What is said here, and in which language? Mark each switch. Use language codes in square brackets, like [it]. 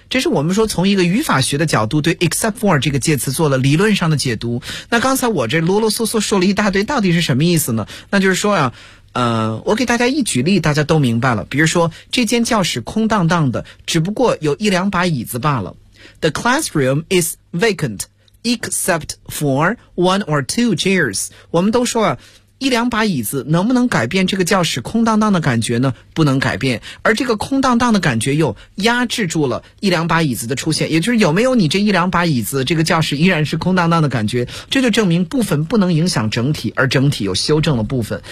[zh] 这是我们说从一个语法学的角度对 except for 这个介词做了理论上的解读。那刚才我这啰啰嗦嗦说了一大堆，到底是什么意思呢？那就是说呀、啊。我给大家一举例，大家都明白了。比如说，这间教室空荡荡的，只不过有一两把椅子罢了。 [en] The classroom is vacant, except for one or two chairs. [zh] 我们都说啊，一两把椅子能不能改变这个教室空荡荡的感觉呢？不能改变。而这个空荡荡的感觉又压制住了一两把椅子的出现。也就是有没有你这一两把椅子，这个教室依然是空荡荡的感觉。这就证明部分不能影响整体，而整体又修正了部分。